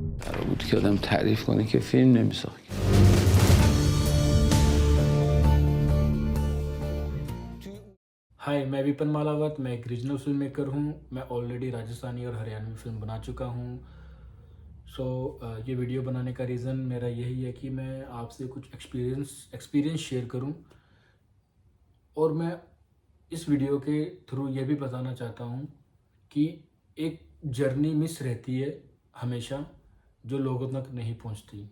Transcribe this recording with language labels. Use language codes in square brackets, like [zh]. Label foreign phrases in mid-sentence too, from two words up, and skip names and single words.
[fa] قرار بود که آدم تعریف کنه که فیلم نمیساخت. [hi] हाय, मैं विपन मालावत। मैं एक [en] regional film maker [hi] हूँ। मैं ऑलरेडी राजस्थानी और हरियाणवी फिल्म बना चुका हूँ। ये वीडियो बनाने का रीज़न मेरा यही है कि मैं आपसे कुछ [en] experience share [hi] करूँ, और मैं इस वीडियो के थ्रू ये भी बताना चाहता हूँ कि एक [en] journey miss [hi] रहती है हमेशा, जो लोगों तक नहीं पहुँचती।